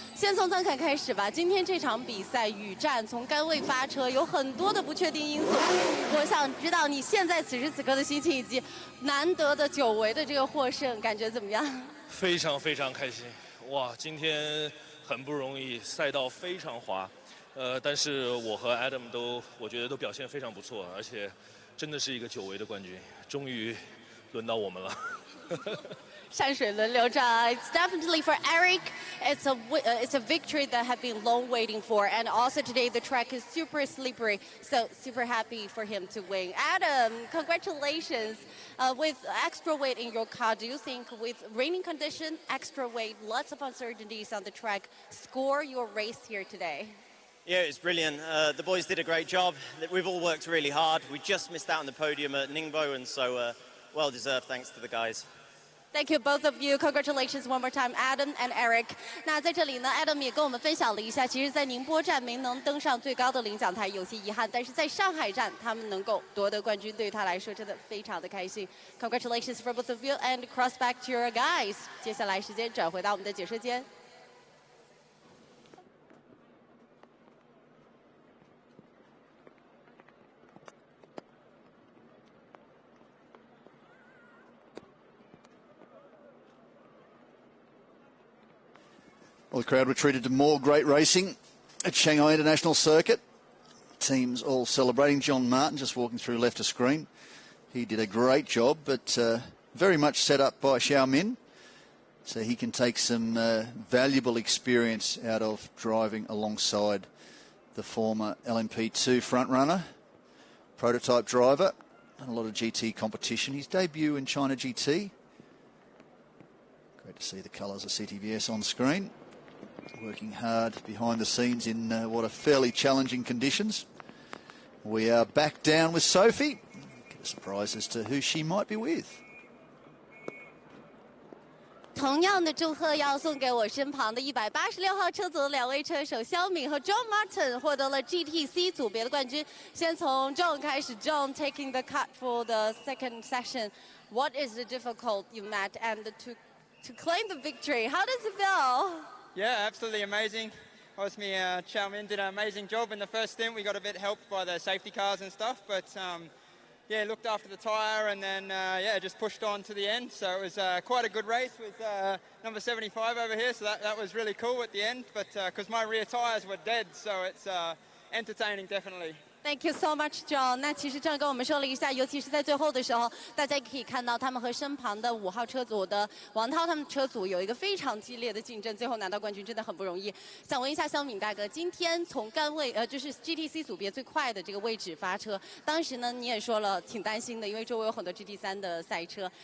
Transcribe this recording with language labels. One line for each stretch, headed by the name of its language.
Chinese: 先从张凯开始吧。今天这场比赛雨战从杆位发车有很多的不确定因素，我想知道你现在此时此刻的心情以及难得的久违的这个获胜感觉怎么样？非常非常开心，哇！今天很不容易，赛道非常滑。但是我和 Adam 我觉得都表现非常不错，而且真的是一个久违的冠军，终于轮到我们了。山水轮流转
English: It's definitely for Eric. It's a victory that had been long waiting for, and also today the track is super slippery, so super happy for him to win. Adam, congratulations. With extra weight in your car, do you think with raining condition, extra weight, lots of uncertainties on the track, score your race here today? Yeah, it was brilliant. The boys did a great job. We've all worked really hard. We just missed out on the podium at Ningbo, and so well deserved thanks to the guys. Thank you, both of you. Congratulations one more time, Adam and Eric.
Chinese: 那在这里呢 ，Adam 也跟我们分享了一下，其实，在宁波站没能登上最高的领奖台，有些遗憾。但是在上海站，他们能够夺得冠军，对于他来说真的非常的开心。
English: Congratulations for both of you, and cross back to your guys.
Chinese: 接下来时间转回到我们的解说间。
English: Well, the crowd were treated to more great racing at Shanghai International Circuit. Teams all celebrating. John Martin just walking through left of screen. He did a great job, but very much set up by Xiao Min. So he can take some valuable experience out of driving alongside the former LMP2 frontrunner, prototype driver, and a lot of GT competition. His debut in China GT. Great to see the colours of CTVS on screen. Working hard behind the scenes in what are fairly challenging conditions. We are back down with Sophie. Get a surprise as to who she might be with.
Chinese: 同样的祝贺要送给我身旁的186号车组2位车手肖敏和 John Martin 获得了 GTC 组别的冠军。先从 John 开始
English: ，John taking the cut for the second session. What is the difficult you met and to claim the victory? How does it feel? Yeah, absolutely amazing. Obviously, Xiao Min did an amazing job in the first stint. We got a bit helped by the safety cars and stuff, but yeah, looked after the tyre and then yeah, just pushed on to the end. So it was quite a good race with number 75 over here. So that was really cool at the end, but because my rear tyres were dead, so it's entertaining definitely. Thank you so much, John.
Chinese: 那其实这样跟我们说了一下，尤其是在最后的时候，大家可以看到他们和身旁的5号车组的王涛他们车组有一个非常激烈的竞争，最后拿到冠军真的很不容易。想问一下肖敏大哥，今天从杆位就是 GTC 组别最快的这个位置发车，当时呢你也说了挺担心的，因为周围有很多 GT3 的赛车。